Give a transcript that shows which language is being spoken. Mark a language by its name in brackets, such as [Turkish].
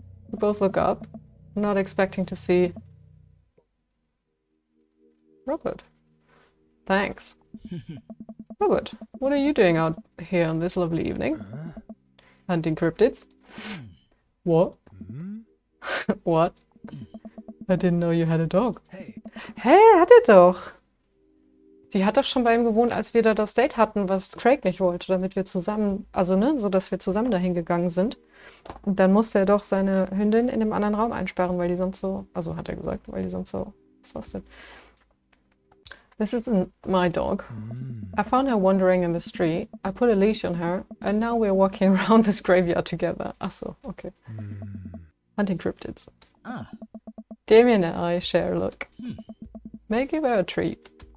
[English] We both look up, not expecting to see Robert. Thanks. Robert, what are you doing out here on this lovely evening? Hunting cryptids? What? What? I didn't know you had a dog. Hey. [German] Hey, er hatte doch. Die hat doch schon bei ihm gewohnt, als wir da das Date hatten, was Craig nicht wollte, damit wir zusammen, also ne, so dass wir zusammen dahin gegangen sind. Und dann musste er doch seine Hündin in dem anderen Raum einsperren, weil die sonst so, also hat er gesagt, weil die sonst so exhausted. [English] This isn't my dog. I found her wandering in the street. I put a leash on her, and now we're walking around this graveyard together. [German] Ach so, okay. [English] Hunting cryptids. Ah. Damien and I share a look. May I give her a treat?